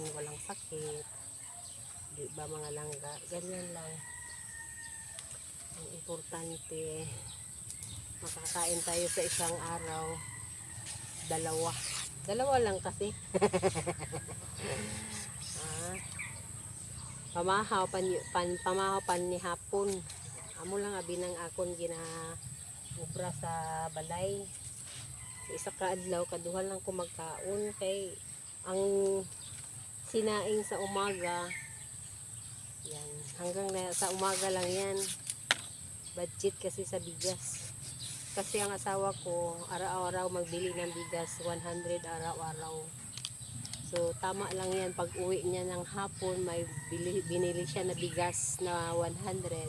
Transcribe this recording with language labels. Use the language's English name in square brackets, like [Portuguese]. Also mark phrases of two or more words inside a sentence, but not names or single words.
[Filipino] Walang sakit. Diba mga langga? Ganyan lang. Ang importante, makakain tayo sa isang araw. Dalawa lang kasi. [Hiligaynon] pamahaw pamahaw pan ni hapon. Amo lang abi nang akon gina ubra sa balay. Isa ka adlaw kaduha lang ko magkaon kay [Filipino] ang sinaing sa umaga yan hanggang sa umaga lang yan. Budget kasi sa bigas. Kasi ang asawa ko araw-araw magbili ng bigas 100 araw-araw. So tama lang yan pag uwi niya ng hapon may binili siya na bigas na 100.